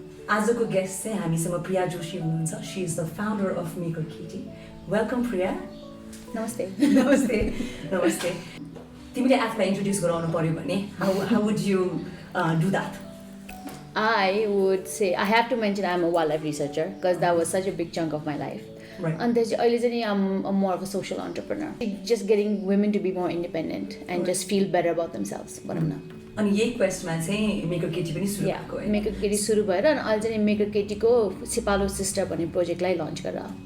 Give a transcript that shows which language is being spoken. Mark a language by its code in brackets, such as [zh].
[ne] आजको गेस्ट चाहिँ हामीसँग प्रिया जोशी हुनुहुन्छ. [en] She is the founder of Maker KT. Welcome Priya. [ne] नमस्ते. नमस्ते. नमस्ते. तिमीले आफूलाई इन्ट्रोड्युस गराउनु पर्यो भने [en] how would you do that? I would say I have to mention I'm a wildlife researcher because that was such a big chunk of my life. Right. And I'm more of a social entrepreneur. Just getting women to be more independent and just feel better about themselves. [ne] अनि यही क्वेस्टमा चाहिँ maker केटी पनि सुरु भएको हो. Maker केटी सुरु भएर अनि अहिले चाहिँ मेकर केटीको सिपालु सिस्टर भन्ने प्रोजेक्टलाई लन्च गरेर.